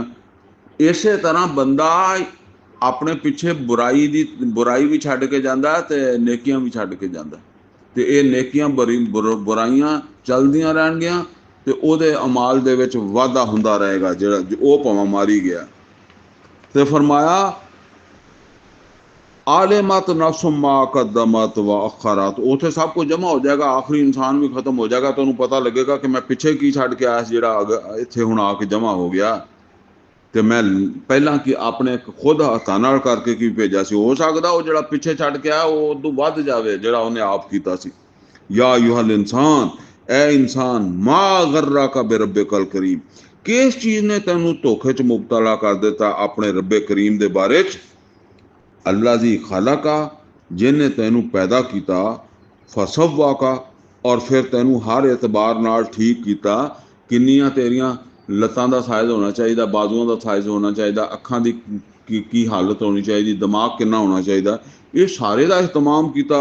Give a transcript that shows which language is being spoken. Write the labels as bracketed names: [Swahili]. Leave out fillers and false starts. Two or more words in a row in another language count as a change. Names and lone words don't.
[Punjabi] ਇਸੇ ਤਰ੍ਹਾਂ ਬੰਦਾ ਆਪਣੇ ਪਿੱਛੇ ਬੁਰਾਈ ਵੀ ਛੱਡ ਕੇ ਜਾਂਦਾ ਤੇ ਨੇਕੀਆਂ ਵੀ ਛੱਡ ਕੇ ਜਾਂਦਾ, ਤੇ ਇਹ ਨੇਕੀਆਂ ਬੁਰਾਈਆਂ ਚੱਲਦੀਆਂ ਰਹਿਣਗੀਆਂ ਤੇ ਉਹਦੇ ਅਮਾਲ ਦੇ ਵਿੱਚ ਵਾਧਾ ਹੁੰਦਾ ਰਹੇਗਾ, ਜਿਹੜਾ ਉਹ ਭਾਵੇਂ ਮਾਰੀ ਗਿਆ। ਤੇ ਫਰਮਾਇਆ [Arabic] علمت نفس ما قدمت وأخرت, [Punjabi] ਉੱਥੇ ਸਭ ਕੁਝ ਜਮਾ ਹੋ ਜਾਏਗਾ, ਆਖਰੀ ਇਨਸਾਨ ਵੀ ਖਤਮ ਹੋ ਜਾਏਗਾ। ਤੁਹਾਨੂੰ ਪਤਾ ਲੱਗੇਗਾ ਕਿ ਮੈਂ ਪਿੱਛੇ ਕੀ ਛੱਡ ਕੇ ਆਇਆ ਸੀ ਜਿਹੜਾ ਇੱਥੇ ਹੁਣ ਆ ਕੇ ਜਮਾ ਹੋ ਗਿਆ, ਤੇ ਮੈਂ ਪਹਿਲਾਂ ਕੀ ਆਪਣੇ ਖੁਦ ਹੱਥਾਂ ਨਾਲ ਕਰਕੇ ਕੀ ਭੇਜਿਆ ਸੀ। ਹੋ ਸਕਦਾ ਉਹ ਜਿਹੜਾ ਪਿੱਛੇ ਛੱਡ ਕੇ ਆਇਆ ਉਹ ਉਦੋਂ ਵੱਧ ਜਾਵੇ ਜਿਹੜਾ ਉਹਨੇ ਆਪ ਕੀਤਾ ਸੀ। [Arabic] يا أيها الإنسان, [Punjabi] ਐ ਇਨਸਾਨ, [Arabic] ما غرك بربك الكريم, [Punjabi] ਕਿਸ ਚੀਜ਼ ਨੇ ਤੈਨੂੰ ਧੋਖੇ 'ਚ ਮੁਬਤਲਾ ਕਰ ਦਿੱਤਾ ਆਪਣੇ ਰੱਬੇ ਕਰੀਮ ਦੇ ਬਾਰੇ 'ਚ। [Arabic] الذي خلقك, [Punjabi] ਜਿਨ੍ਹੇਂ ਤੈਨੂੰ ਪੈਦਾ ਕੀਆ, फसव्वाका, ਔਰ ਫਿਰ ਤੈਨੂੰ ਹਰ ਏਤਬਾਰ ਨਾਲ ਠੀਕ ਕੀਆ। ਕਿੰਨੀਆਂ ਤੇਰੀਆਂ ਲੱਤਾਂ ਦਾ ਸਾਈਜ਼ ਹੋਣਾ ਚਾਹੀਏ, ਬਾਜੂਆਂ ਦਾ ਸਾਈਜ਼ ਹੋਣਾ ਚਾਹੀਏ, ਅੱਖਾਂ ਦੀ ਕੀ ਹਾਲਤ ਹੋਣੀ ਚਾਹੀਏ, ਦਿਮਾਗ ਕਿੰਨਾ ਹੋਣਾ ਚਾਹੀਏ, ਯੇ ਸਾਰੇ ਦਾ ਇਹਤਮਾਮ ਕੀਆ।